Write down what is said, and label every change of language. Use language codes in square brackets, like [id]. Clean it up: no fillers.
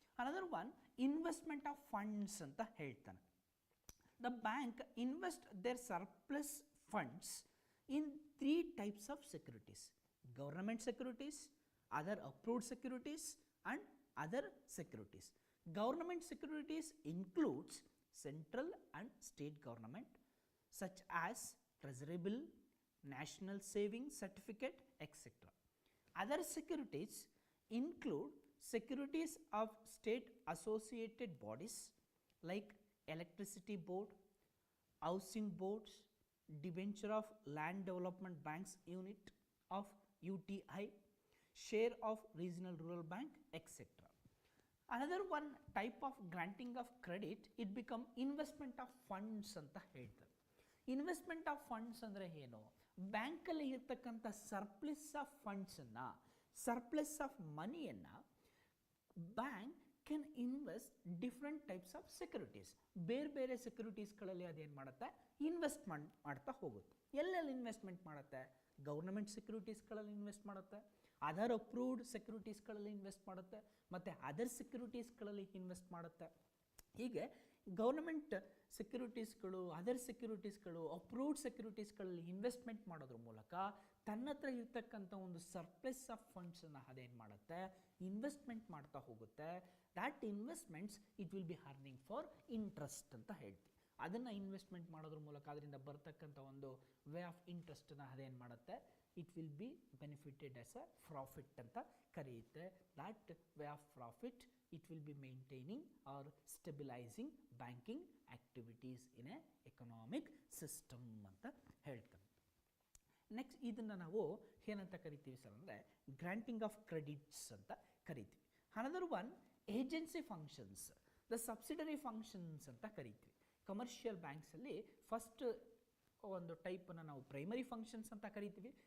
[kn] Another one investment of funds ಅಂತ ಹೇಳ್ತಾನೆ. [en] The bank invest their surplus funds in 3 types of securities: government securities, other approved securities and other securities. Government securities includes central and state government such as treasury bill, national savings certificate, etc. Other securities include securities of state associated bodies like electricity board, housing boards, debenture of land development banks unit of UTI, share of regional rural bank, etc. Another one type of granting of credit, it become investment of funds [kn] ಅಂತ ಹೇಳ್ತಾರೆ. Investment of funds ಅಂದರೆ ಏನು? ಬ್ಯಾಂಕಲ್ಲಿ ಇರ್ತಕ್ಕಂಥ surplus of ಫಂಡ್ಸನ್ನು, surplus of ಮನಿಯನ್ನು [en] Bank can invest different types of securities. [kn] ಬೇರೆ ಬೇರೆ ಸೆಕ್ಯೂರಿಟೀಸ್ಗಳಲ್ಲಿ ಅದೇನು ಮಾಡುತ್ತೆ? ಇನ್ವೆಸ್ಟ್ಮೆಂಟ್ ಮಾಡ್ತಾ ಹೋಗುತ್ತೆ. ಎಲ್ಲೆಲ್ಲಿ ಇನ್ವೆಸ್ಟ್ಮೆಂಟ್ ಮಾಡುತ್ತೆ? ಗೌರ್ನಮೆಂಟ್ ಸೆಕ್ಯೂರಿಟೀಸ್ಗಳಲ್ಲಿ ಇನ್ವೆಸ್ಟ್ ಮಾಡುತ್ತೆ, ಅದರ್ ಅಪ್ರೂವ್ಡ್ ಸೆಕ್ಯೂರಿಟೀಸ್ಗಳಲ್ಲಿ ಇನ್ವೆಸ್ಟ್ ಮಾಡುತ್ತೆ, ಮತ್ತು ಅದರ್ ಸೆಕ್ಯೂರಿಟೀಸ್ಗಳಲ್ಲಿ ಇನ್ವೆಸ್ಟ್ ಮಾಡುತ್ತೆ. ಹೀಗೆ ಗೌರ್ನಮೆಂಟ್ ಸೆಕ್ಯೂರಿಟೀಸ್ಗಳು, ಅದರ್ ಸೆಕ್ಯೂರಿಟೀಸ್ಗಳು, ಅಪ್ರೂವ್ಡ್ ಸೆಕ್ಯೂರಿಟೀಸ್ಗಳಲ್ಲಿ ಇನ್ವೆಸ್ಟ್ಮೆಂಟ್ ಮಾಡೋದ್ರ ಮೂಲಕ ತನ್ನ ಹತ್ರ ಇರ್ತಕ್ಕಂಥ ಒಂದು ಸರ್ಪ್ಲಸ್ ಆಫ್ ಫಂಡ್ಸನ್ನು ಅದೇನು ಮಾಡುತ್ತೆ? ಇನ್ವೆಸ್ಟ್ಮೆಂಟ್ ಮಾಡ್ತಾ ಹೋಗುತ್ತೆ. [en] that investments it will be earning for interest [kn] ಅಂತ ಹೇಳ್ತೀವಿ. ಅದನ್ನು ಇನ್ವೆಸ್ಟ್ಮೆಂಟ್ ಮಾಡೋದ್ರ ಮೂಲಕ ಅದರಿಂದ ಬರ್ತಕ್ಕಂಥ ಒಂದು ವೇ ಆಫ್ ಇಂಟ್ರೆಸ್ಟನ್ನು ಅದೇನು ಮಾಡುತ್ತೆ? [en] it will be benefited as a profit [kn] ಅಂತ ಕರೆಯುತ್ತೆ. [en] that way of profit it will be maintaining or stabilizing banking activities in a economic system [kn] ಅಂತ ಹೇಳ್ತಾರೆ. ನೆಕ್ಸ್ಟ್ ಇದನ್ನು ನಾವು ಏನಂತ ಕರಿತೀವಿ ಸರ್ ಅಂದರೆ ಗ್ರಾಂಟಿಂಗ್ ಆಫ್ ಕ್ರೆಡಿಟ್ಸ್ ಅಂತ ಕರಿತೀವಿ. Another one agency functions, the subsidiary functions ಅಂತ ಕರಿತೀವಿ. ಕಮರ್ಷಿಯಲ್ ಬ್ಯಾಂಕ್ಸಲ್ಲಿ ಫಸ್ಟ್ ಒಂದು ಟೈಪನ್ನು ನಾವು ಪ್ರೈಮರಿ ಫಂಕ್ಷನ್ಸ್ ಅಂತ ಕರಿತೀವಿ.